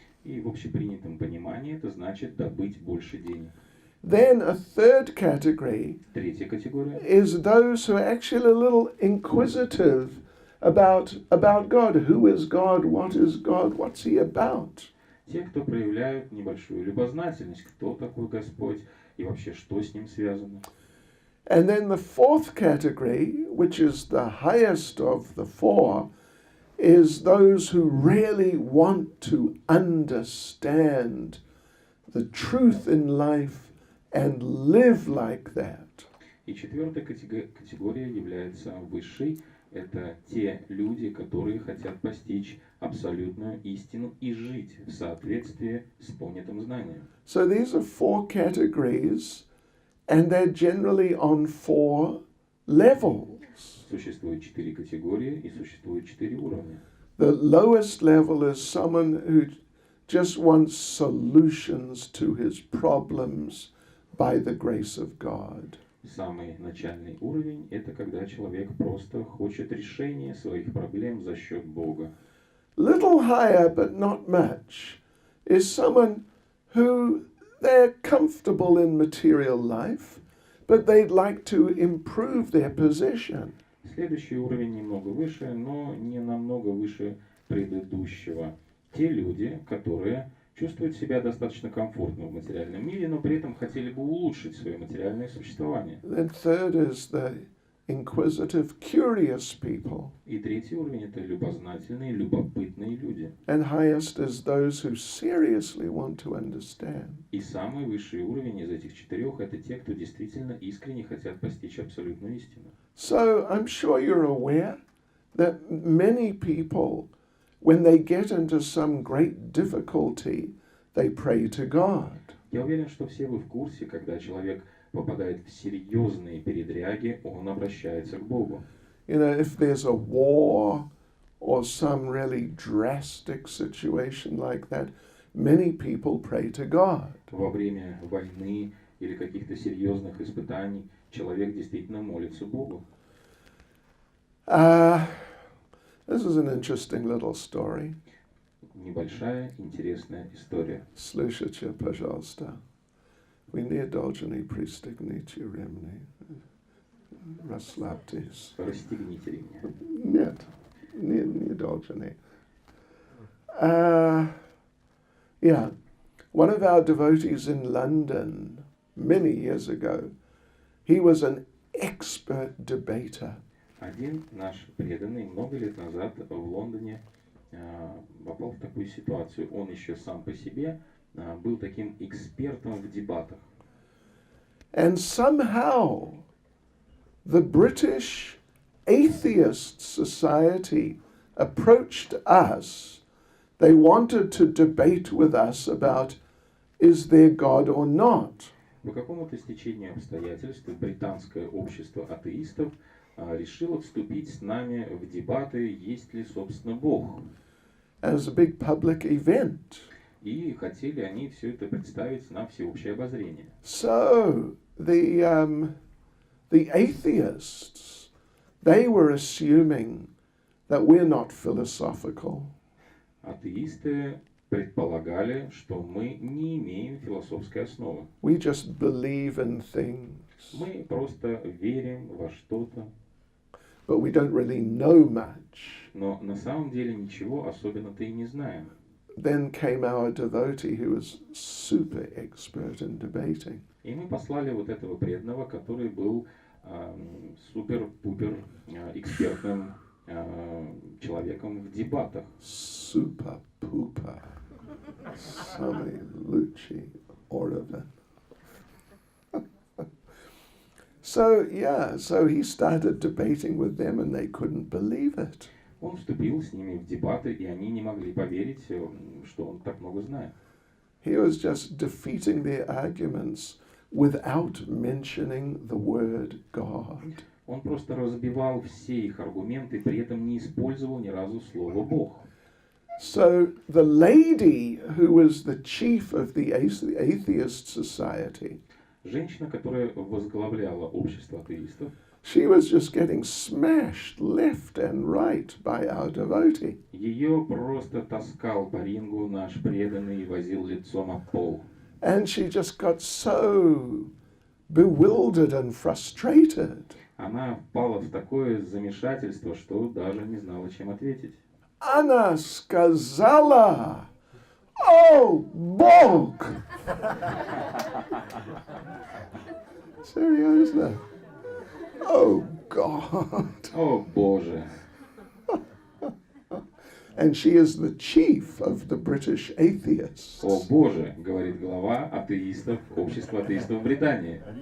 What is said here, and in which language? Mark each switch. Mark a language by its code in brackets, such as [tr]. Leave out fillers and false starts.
[ru] И в общепринятом понимании это значит добыть больше денег. [en] Then a third category [ru] Третья категория [en] is those who are actually a little inquisitive about God. Who is God? What is God? What's he about? [ru] те, кто проявляют небольшую любознательность, кто такой Господь и вообще что с ним связано. [en] And then the fourth category, which is the highest of the four, is those who really want to understand the truth in life and live like that. [ru] И четвертая категория является высшей. Это те люди, которые хотят постичь абсолютную истину и жить в соответствии с понятым знанием. [en] So these are four categories, and they're generally on four levels. [ru] Существует 4 категории и существует 4 уровня. [en] The lowest level is someone who just wants solutions to his problems by the grace of God. [ru] Самый начальный уровень – это когда человек просто хочет решения своих проблем за счет Бога. [en] Little higher, but not much, is someone who they're comfortable in material life, but they'd like to improve their position. [ru] Следующий уровень немного выше, но не намного выше предыдущего. Те люди, которые чувствуют себя достаточно комфортно в материальном мире, но при этом хотели бы улучшить свое материальное существование. [en] Then third is the inquisitive, curious people. [ru] И третий уровень – это любознательные, любопытные люди. [en] And highest is those who seriously want to understand. [ru] И самый высший уровень из этих четырех – это те, кто действительно искренне хотят постичь абсолютную истину. [en] So I'm sure you're aware that many people, when they get into some great difficulty, they pray to God. [ru] Я уверен, что все вы в курсе, когда человек попадает в серьезные передряги, он обращается к Богу. [en] You know, if there's a war or some really drastic situation like that, many people pray to God. [ru] Во время войны или каких-то серьезных испытаний человек действительно молится Богу. [en] This is an interesting little story. [ru] Небольшая интересная история. Слушайте, пожалуйста. Вы не должны пристегните ремни. Расслабьтесь. Расстегните ремня. Нет, не должны. [en] Yeah, one of our devotees in London many years ago, he was an expert debater. [ru] Один наш преданный много лет назад в Лондоне попал в такую ситуацию. Он еще сам по себе был таким экспертом в дебатах. [en] And somehow the British Atheist Society approached us. They wanted to debate with us about is there God or not. [ru] По какому-то стечению обстоятельств британское общество атеистов решило вступить с нами в дебаты, есть ли, собственно, Бог. [en] As a big public event. [ru] И хотели они все это представить на всеобщее обозрение. [en] So the atheists, they were assuming that we're not philosophical. [ru] Атеисты предполагали, что мы не имеем философской основы. [en] We just believe in things. [ru] Мы просто верим во что-то. [en] But we don't really know much. [ru] Но на самом деле ничего особенно-то и не знаем. [en] Then came our devotee who was super expert in debating. [ru] И мы послали вот этого преданного, который был супер-пупер экспертным человеком в дебатах. [en] Super-pooper. [ru] Самый лучший уровень. [en] So he started debating with them and they couldn't believe it. [ru] Он вступил с ними в дебаты, и они не могли поверить, что он так много знает. [en] He was just defeating their arguments without mentioning the word God. [ru] Он просто разбивал все их аргументы, при этом не использовал ни разу слово Бог. [en] So the lady who was the chief of the atheist society, [ru] Женщина, которая возглавляла общество атеистов, [en] she was just getting smashed left and right by our devotee. [ru] ее просто таскал по рингу наш преданный и возил лицом об пол. [en] And she just got so bewildered and frustrated. [ru] Она впала в такое замешательство, что даже не знала, чем ответить. Она сказала, [en] "Oh, Bog!" Seriously? Oh, God. [ru] О, Боже! [en] And she is the chief of the British atheists. [ru] О, Боже! Говорит глава атеистов, общества атеистов в Британии.